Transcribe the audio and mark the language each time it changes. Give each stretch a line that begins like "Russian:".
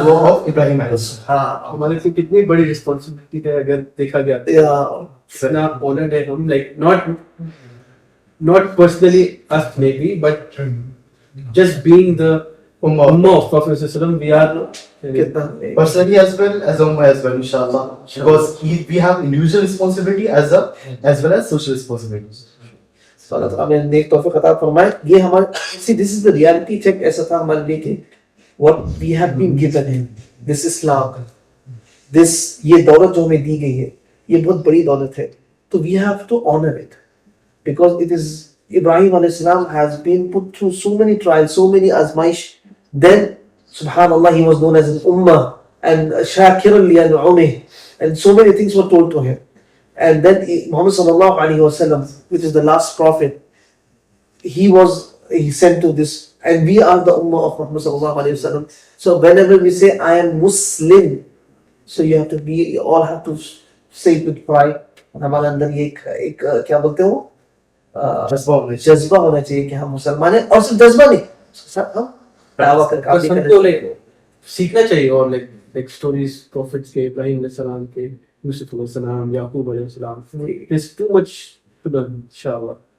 Urdu: دعا آف ابراہیم علیہ السلام. ہاں ہمارے لیے کتنی بڑی
English: responsibility
Urdu: ہے اگر دیکھا گیا اتنا
English: honoured ہے ہم, like not personally us maybe, but just being the ummah of Prophet ﷺ, we are
Urdu: کتنا
English: personally as well as ummah as well, inshallah, because we have individual responsibility as well as social responsibility.
Urdu: تو اللہ تعالیٰ نے نیک توفیق عطا فرمائے.
English: یہ ہمارا see this is the reality check
Urdu: ایسا تھا ہمارے لیے کہ
English: what we have been given ہے, this Islam, this
Urdu: یہ دولت جو ہمیں دی گئی ہے یہ بہت بڑی دولت ہے,
English: تو we have to honor it because it is Ibrahim alayhi salam has been put through so many trials, so many azmaish, then subhanallah he was known as an ummah and shakiran li an'umih, and so many things were told to him. And then Muhammad sallallahu alaihi wasallam, which is the last prophet, he sent to this, and we are the ummah of Muhammad sallallahu alaihi wasallam. So whenever we say I am Muslim, so you have to be, you all have to say it with pride.
Urdu: اور ہمارے اندر یہ ایک کیا بولتے ہیں وہ جذبہ ہونا چاہیے کہ ہم مسلمان ہیں, اور صرف جذبہ نہیں, ہم دعویٰ کر بس ہم کو لائک سیکھنا چاہیے, اور لائک اسٹوریز پروفٹس کے, ابراہیم علیہ السلام کے, یوسف علیہ السلام, یعقوب علیہ السلام,
English: there's too much to learn inshallah.